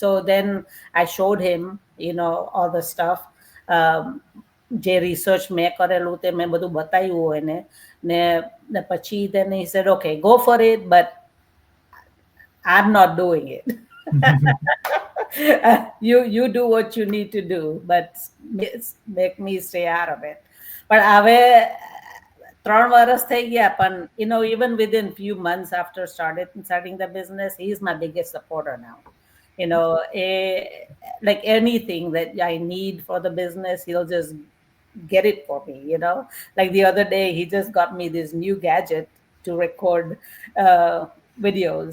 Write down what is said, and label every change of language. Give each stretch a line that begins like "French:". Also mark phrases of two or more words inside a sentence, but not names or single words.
English: So then I showed him, you know, all the stuff.
Gujarati: જે રિસર્ચ મેં કરેલું તે મેં બધું બતાવ્યું એને, ને પછી
English: then he said, okay, go for it, but I'm not doing it. You do what you need to do, but make me stay out of it. But
Gujarati: હવે 3 વર્ષ થઈ ગયા, પણ
English: you know, even within few months after starting the business, he's my biggest supporter now. You know, like anything that I need for the business, he'll just get it for me, you know. Like the other day, he just got me this new gadget to record videos.